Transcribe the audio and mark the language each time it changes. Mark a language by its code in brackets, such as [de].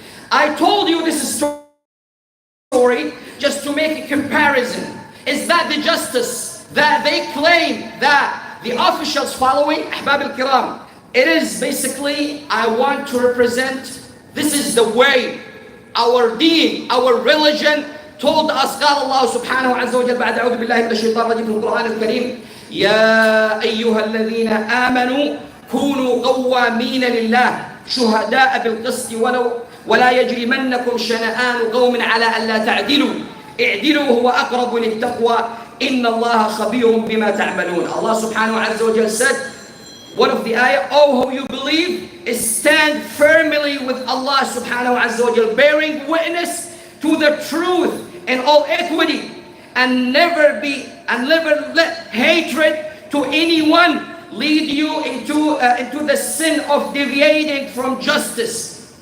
[en] I told you this story just to make a comparison. Is that the justice that they claim that the officials following? Ahbab al-Kiram, it is basically, I want to represent, this is the way our deen, our religion told us. [ar] قال الله سبحانه عز وجل بعد أعوذ بالله من الشيطان الرجيم في القرآن الكريم: يا أيها الذين آمنوا كونوا قوامين لله شهداء بالقسط ولا يجرمنكم شنآن قوم على ألا تعدلوا اعدلوا هو أقرب للتقوى إن الله خبير بما تعملون. [en] Allah subhanahu [ar] عز وجل [en] said, one of the ayah, oh who you believe, is stand firmly with Allah subhanahu azza wa jal, bearing witness to the truth and all equity, and never let hatred to anyone lead you into the sin of deviating from justice.